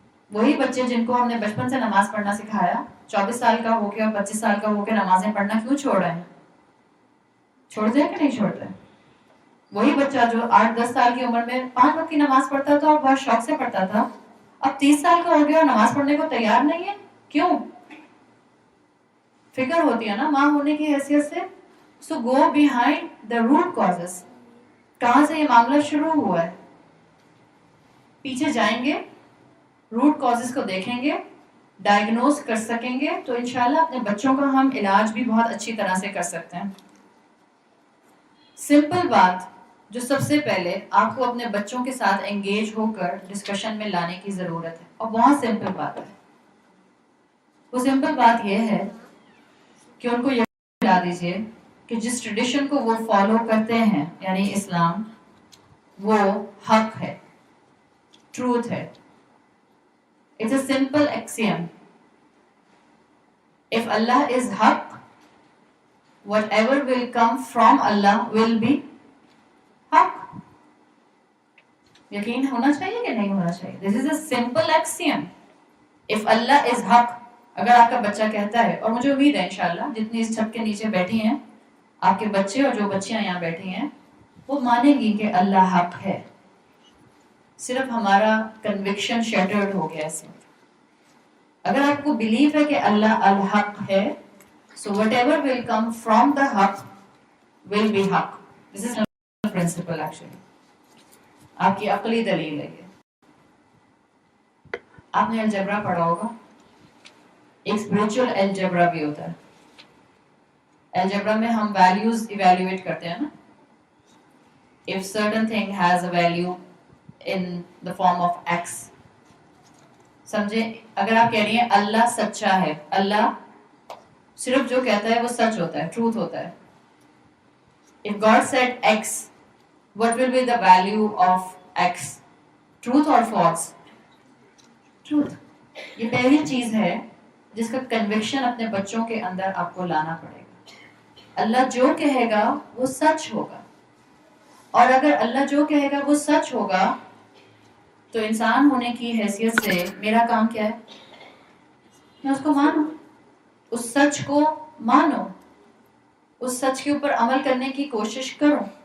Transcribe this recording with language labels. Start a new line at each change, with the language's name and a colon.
Urdu: وہی بچے جن کو ہم نے بچپن سے نماز پڑھنا سکھایا 24 سال کا ہو کے اور 25 سال کا ہو کے نمازیں پڑھنا کیوں چھوڑ رہے ہیں؟ چھوڑتے ہیں کہ نہیں چھوڑتے؟ وہی بچہ جو 8-10 سال کی عمر میں 5 وقت کی نماز پڑھتا تھا اور بہت شوق سے پڑھتا تھا، اب 30 سال کا ہو گیا اور نماز پڑھنے کو تیار نہیں ہے. کیوں؟ فکر ہوتی ہے نا ماں ہونے کی حیثیت سے.
English: So go behind the root causes.
Urdu: کہاں سے یہ معاملہ شروع ہوا ہے, پیچھے جائیں گے, روٹ کازز کو دیکھیں گے, ڈائگنوز کر سکیں گے, تو انشاءاللہ اپنے بچوں کا ہم علاج بھی بہت اچھی طرح سے کر سکتے ہیں. سمپل بات جو سب سے پہلے آپ کو اپنے بچوں کے ساتھ انگیج ہو کر ڈسکشن میں لانے کی ضرورت ہے, اور بہت سمپل بات ہے. وہ سمپل بات یہ ہے کہ ان کو یہ بتا دیجئے کہ جس ٹریڈیشن کو وہ فالو کرتے ہیں یعنی اسلام, وہ حق ہے, ٹروتھ ہے.
English: It's a simple axiom. If Allah is haq, whatever will come from Allah will be haq.
Urdu: یقین ہونا چاہیے کہ نہیں ہونا چاہیے.
English: This is a simple axiom. If Allah is haq,
Urdu: اگر آپ کا بچہ کہتا ہے, اور مجھے امید ہے انشاءاللہ جتنی اس چھت کے نیچے بیٹھی ہیں آپ کے بچے اور جو بچیاں یہاں بیٹھی ہیں, وہ مانیں گی کہ اللہ حق ہے. صرف ہمارا کنوکشن شیٹرڈ ہو گیا اس وقت. اگر آپ کو بلیو ہے کہ اللہ الحق ہے,
English: so whatever will come from the haq will be haq. This is not a principle actually.
Urdu: آپ کی عقلی دلیل ہے یہ. آپ نے الجبرا پڑھا ہوگا, ایک اسپرچل الجبرا بھی ہوتا ہے. الجبرا میں ہم ویلیوز ایویلویٹ کرتے ہیں نا.
English: If certain thing has a value in the form of x,
Urdu: سمجھے, اگر آپ کہہ رہی ہیں اللہ سچا ہے, اللہ صرف جو کہتا ہے وہ سچ ہوتا ہے, ٹروتھ ہوتا ہے.
English: If God said x, what will be the value of x? Truth or false? Truth.
Urdu: یہ پہلی چیز ہے جس کا کنوکشن اپنے بچوں کے اندر آپ کو لانا پڑے گا. اللہ جو کہے گا وہ سچ ہوگا, اور اگر اللہ جو کہے گا وہ سچ ہوگا, تو انسان ہونے کی حیثیت سے میرا کام کیا ہے؟ میں اس کو مانوں, اس سچ کو مانو, اس سچ کے اوپر عمل کرنے کی کوشش کرو.